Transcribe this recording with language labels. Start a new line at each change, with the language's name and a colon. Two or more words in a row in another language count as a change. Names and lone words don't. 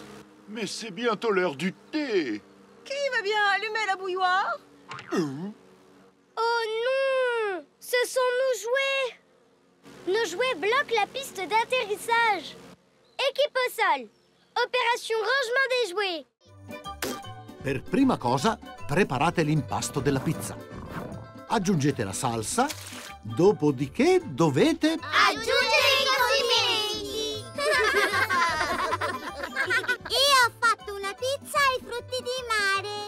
French: Mais c'est bientôt l'heure du thé. Qui va bien allumer la bouilloire? Oh non! Ce sont nos jouets! Nos jouets bloquent la piste d'atterrissage. Équipe au sol. Opération rangement des jouets.
Italian: Per prima cosa, preparate l'impasto della pizza. Aggiungete la salsa, dopodiché dovete... Aggiungere i condimenti! Io ho fatto una pizza ai frutti di mare.